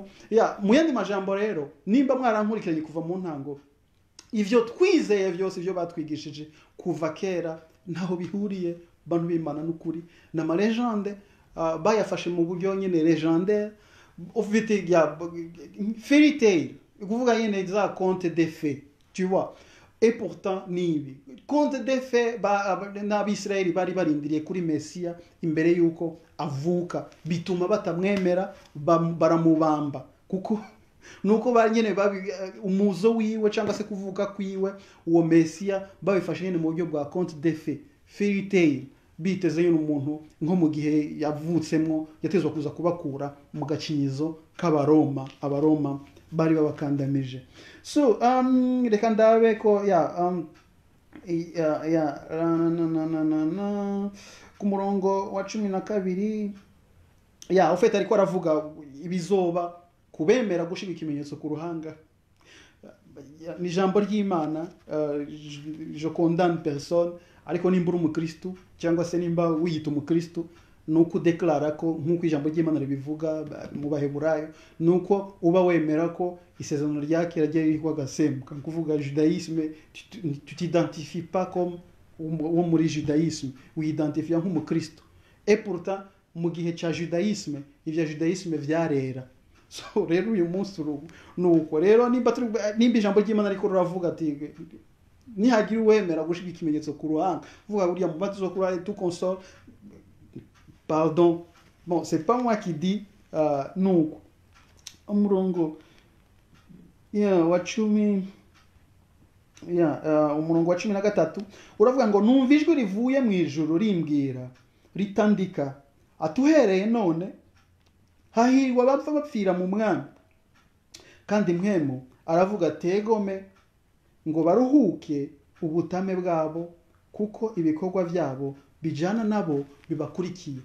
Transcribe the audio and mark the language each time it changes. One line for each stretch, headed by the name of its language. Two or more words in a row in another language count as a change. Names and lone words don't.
Rundi: Mu yandi majambo rero, nimba mwarankurikiranye kuva mu ntango, ivyo twizeye vyose, ivyo batwigishije kuva kera, ntaho bihuriye bantu b'Imana n'ukuri, na ma legende bayafashe mu buryo nyene legendaire, ufite
English: fairy tale,
Rundi: kuvuga nyene za
French: conte de fées, tu vois. et pourtant
Rundi: nibi
French: conte de fait
Rundi: n'abisirayeli bari barindiriye kuri mesiya imbere yuko avuka, bituma batamwemera, baramubamba kuko nuko nyine umuzo wiwe cyangwa se kuvuga kwiwe uwo mesiya babifashe nyine mu buryo bwa
French: conte de fait,
English: fairy tale,
Rundi: biteze nyine umuntu nko mu gihe yavutsemo yatezwa kuza kubakura mu gacinyizo k'abaroma, abaroma bari babakandamije. So reka ndabe ko ku murongo wa 12 ufite ariko aravuga ibizoba kubemera gushira ikimenyetso ku ruhanga. Ni ijambo ry'Imana,
French: je condamne personne,
Rundi: ariko nimba uri umukristo cyangwa se nimba wiyita umukristo nuko udeklara ko nk'uko ijambo ry'Imana ribivuga mu Baheburayo, nuko uba wemera ko isezerano rya kera ryari ririho agasembuka, kuvuga judaïsme,
French: tu t'identifies pas comme
Rundi: uwo muri judaïsme, wiyidentifia nk'umukristo.
French: Et pourtant
Rundi: mu gihe cya judaïsme ivya judaïsme vyarera. So rero uyu munsi nuko rero nimba ijambo ry'Imana ariko ruravuga ati nihagira uwemera gushira ikimenyetso ku ruhanga, vuga buriya mubatizo kuri
French: tout console. Pardon, bon, c'est pas moi qui dis
Rundi: nuko umurongo wa 10 umurongo wa 13 uravuga ngo numva ijwi rivuye mu ijuru rimbwira ritandika atuhereye none hahirwa bapfa bapfira mu mwami, kandi mwemu aravuga tegome ngo baruhuke ubutame bwabo kuko ibikorwa byabo bijana nabo bibakurikiye.